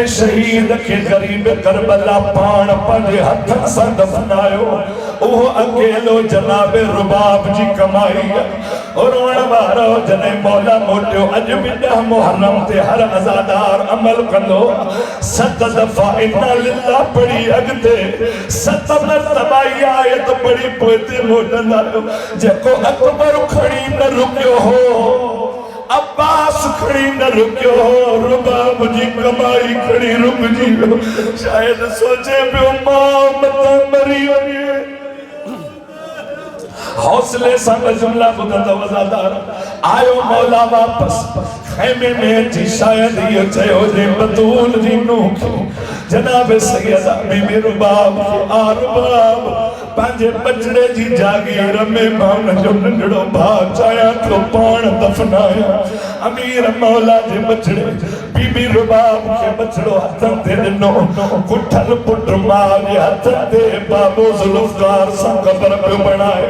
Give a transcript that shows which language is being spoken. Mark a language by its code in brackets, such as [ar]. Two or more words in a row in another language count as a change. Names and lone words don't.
[sd] शहीद खे ग़रीब करबला पाण पंहिंजे हथनि सां दफ़नायो उहो अकेलो जनाब रुबाब जी कमाई आहे रोअण वारो जॾहिं मौला मोटियो अॼु बि 10 मुहर्रम ते हर अज़ादार अमल कंदो 7 दफ़ा [ar] إنا لله [sd] पढ़ी अॻिते 7 मरतबा इहा आयत पढ़ी पोइ ते मोटंदा जेको अकबर खणी न रुकियो हो अब्बास खड़ी न रुकियो, रुबाब जी कमाई खड़ी रुक जी। शायद सोचे पियो मां मत मरी वञे। हौसले सां जुमला ॿुधंदो वज़ादार आयो मौला वापस खैमे में जी। शायद इहो चयो जे बतूल जी नूह जनाब सैयदा बीबी रुबाब आरुबाब पंहिंजे बचड़े जी जागीर में मां जो नंढड़ो भाउ चाहियां थो पाण दफनाया। अमीर मौला जे बचड़े बीबी रुबाब के बचड़ो हथन ते ॾिनो, कुठल पुट मां जे हथ ते बाबो ज़ुल्फ़कार सां क़ब्र पियो बणाए।